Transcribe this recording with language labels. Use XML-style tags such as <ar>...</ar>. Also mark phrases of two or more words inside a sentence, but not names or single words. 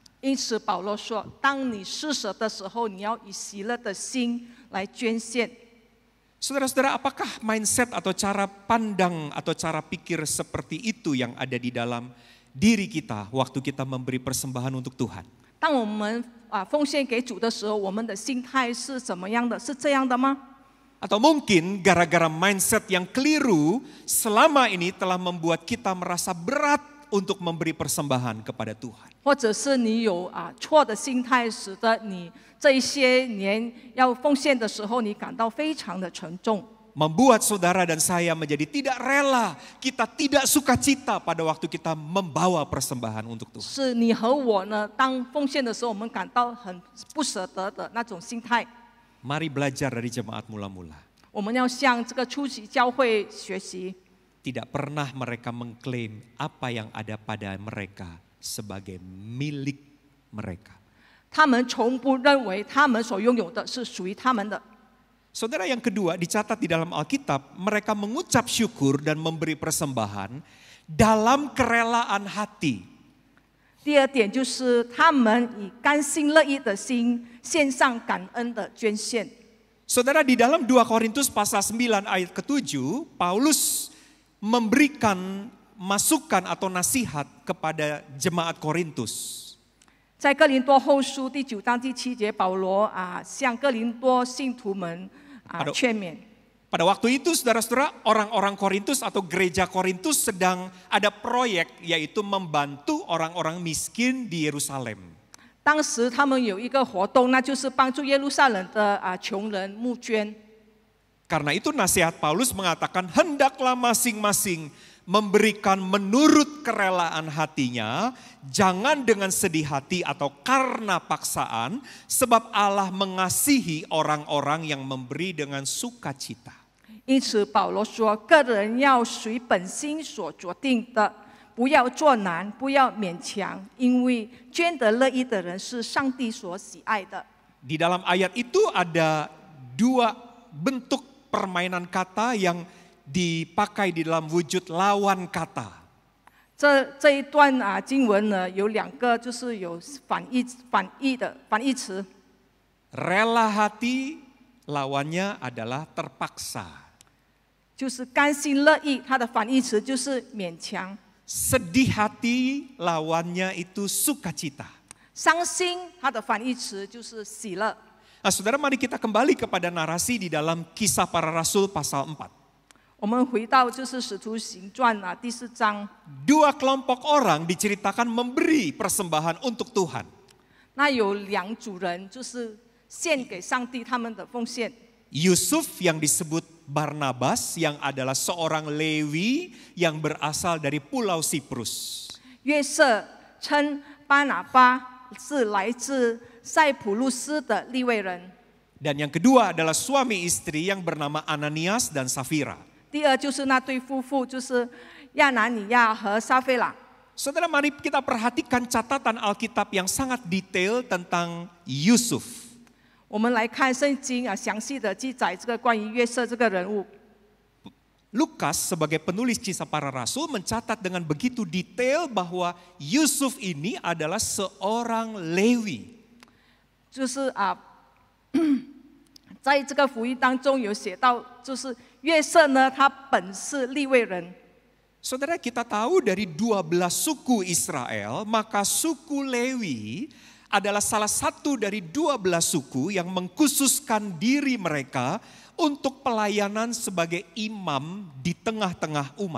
<zh>因此保罗说，当你施舍的时候，你要以喜乐的心来捐献。</zh> <id>Saudara-saudara, apakah mindset atau cara pandang atau cara pikir seperti itu yang ada di dalam diri kita waktu kita memberi persembahan untuk Tuhan?</id> <zh>当我们奉献给主的时候，我们的心态是怎么样的？是这样的吗？</zh> <id>Atau mungkin gara-gara mindset yang keliru selama ini telah membuat kita merasa berat untuk memberi persembahan kepada Tuhan.</id> <zh>或者是你有错的心态，使得你这一些年要奉献的时候，你感到非常的沉重。</zh> <id>Membuat saudara dan saya menjadi tidak rela, kita tidak sukacita pada waktu kita membawa persembahan untuk Tuhan.</id> <zh>是你和我呢，当奉献的时候，我们感到很不舍得的那种心态。</zh> <id>Mari belajar dari jemaat mula-mula.</id> <zh>我们要向这个初级教会学习。</zh> <id>Tidak pernah mereka mengklaim apa yang ada pada mereka sebagai milik mereka.</id> <zh>他们从不认为他们所拥有的是属于他们的。</zh> <id>Saudara, yang kedua dicatat di dalam Alkitab, mereka mengucap syukur dan memberi persembahan dalam kerelaan hati.</id> <zh>第二点就是他们以甘心乐意的心献上感恩的捐献。</zh> <id>Saudara, di dalam 2 Korintus pasal 9 ayat ke-7, Paulus memberikan masukan atau nasihat kepada jemaat Korintus.</id> <zh>在哥林多后书第9章第7节，保罗向哥林多信徒们劝勉。</zh> <id>Pada waktu itu saudara-saudara, orang-orang Korintus atau gereja Korintus sedang ada proyek yaitu membantu orang-orang miskin di Yerusalem.</id> <zh>当时他们有一个活动，那就是帮助耶路撒冷的穷人募捐。</zh> <id>Karena itu nasihat Paulus mengatakan hendaklah masing-masing memberikan menurut kerelaan hatinya, jangan dengan sedih hati atau karena paksaan, sebab Allah mengasihi orang-orang yang memberi dengan sukacita.</id> <zh>因此保罗说，个人要随本心所决定的，不要作难，不要勉强，因为捐得乐意的人是上帝所喜爱的。</zh> <id>Di dalam ayat itu ada 2 bentuk permainan kata yang dipakai di dalam wujud lawan kata.</id> <zh>这一段经文呢，有2个，就是有反义词。</zh> <id>Rela hati lawannya adalah terpaksa.</id> <zh>就是甘心乐意，它的反义词就是勉强。</zh> <id>Sedih hati lawannya itu sukacita.</id> <zh>伤心，它的反义词就是喜乐。</zh> <id>Nah, saudara, mari kita kembali kepada narasi di dalam Kisah Para Rasul pasal 4.</id> <zh>我们回到就是使徒行传第4章。</zh> <id>2 kelompok orang diceritakan memberi persembahan untuk Tuhan.</id> <zh>那有2组人，就是献给上帝他们的奉献。</zh> <id>Yusuf yang disebut Barnabas yang adalah seorang Lewi yang berasal dari Pulau Siprus.</id> <zh>约瑟称巴拿巴是来自塞浦路斯的利未人。</zh> <id>Dan yang kedua adalah suami istri yang bernama Ananias dan Safira.</id> <zh>第二就是那对夫妇，就是亚拿尼亚和撒菲拉。</zh> <id>Saudara, mari kita perhatikan catatan Alkitab yang sangat detail tentang Yusuf.</id> <zh>我们来看圣经详细的记载这个关于约瑟这个人物。</zh> <id>Lukas sebagai penulis Kisah Para Rasul mencatat dengan begitu detail bahwa Yusuf ini adalah seorang Lewi.</id> <zh>就是在这个福音当中有写到，就是约瑟呢，他本是利未人。</zh> <id>Saudara, kita tahu dari 12 suku Israel, maka suku Lewi adalah salah satu dari 12 suku yang mengkhususkan diri mereka untuk pelayanan sebagai imam di tengah-tengah umat.</id>